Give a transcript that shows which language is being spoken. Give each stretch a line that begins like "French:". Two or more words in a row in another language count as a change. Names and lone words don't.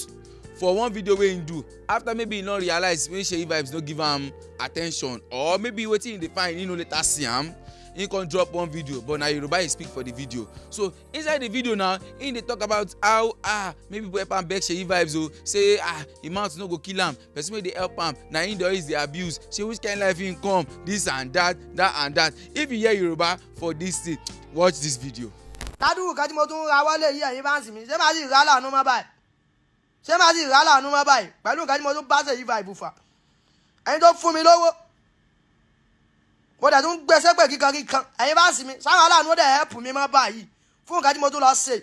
Nigerian Pidgin: For one video wey him do, after maybe he no realize when Seyivibez no give am attention, or maybe wetin he dey find he no later see am, he come drop one video, but na Yoruba he speak for the video. So inside the video now, he dey talk about how maybe people help am beg Seyivibez o, say him mouth no go kill am, person wey dey help am na him dey always dey abuse, say which kind life him come, this and that and that. If you hear Yoruba for this thing, watch this video.
Yoruba: Ládùúgbò kan tí mo tún ra wọlé yìí ẹ̀yin fáǹsì mi, ṣé màá sì rà láàánú mọ́ báyìí? Ṣé màá sì rà láàánú mọ́ báyìí? Pẹ̀lú nǹkan tí mo tún bá Seyivibez fà. Ẹni tó fún mi lówó, mo dẹ̀ tún gbèsè pé kíkan ẹ̀yin fáǹsì mi, sáwọn aláàánú dẹ̀ help mi mọ́ báyìí fún nǹkan tí mo tún lọ ṣe.